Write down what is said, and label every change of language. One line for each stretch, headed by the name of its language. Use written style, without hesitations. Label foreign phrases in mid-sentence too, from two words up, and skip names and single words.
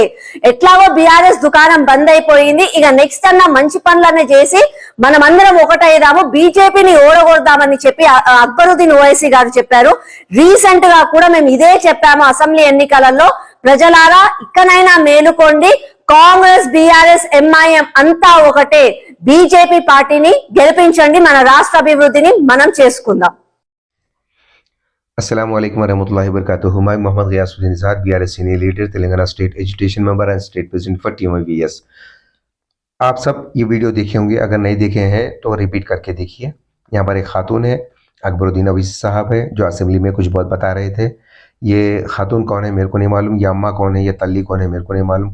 Telugu: ఎట్లాగో బీఆర్ఎస్ దుకాణం బంద్ అయిపోయింది, ఇక నెక్స్ట్ అన్న మంచి పనులన్నీ చేసి మనమందరం ఒకటైదాము, బీజేపీని ఓడగొడదామని చెప్పి అక్బరుద్దీన్ ఓవైసీ గారు చెప్పారు. రీసెంట్ గా కూడా మేము ఇదే చెప్పాము అసెంబ్లీ ఎన్నికలలో. ప్రజలారా ఇక్కడైనా మేలుకోండి, కాంగ్రెస్, బీఆర్ఎస్, ఎంఐఎం అంతా ఒకటే. బీజేపీ పార్టీని గెలిపించండి, మన రాష్ట్ర అభివృద్ధిని మనం చేసుకుందాం.
Arabic: السلام عليكم ورحمة الله وبركاته.
English: मैं मोहम्मद गियासुद्दीन निज़ार, बीआरएस senior leader, Telangana State Education Member and State President for TMIVS.
Hindi: आप सब ये वीडियो देखे होंगे, अगर नहीं देखे हैं तो रिपीट करके देखिए। यहाँ पर एक खातून है, अकबरुद्दीन ओवैसी साहब है, जो असेंबली में कुछ बहुत बता रहे थे। ये खातून कौन है मेरे को नहीं मालूम, या अम्मा कौन है या तल्ली कौन है मेरे को नहीं मालूम।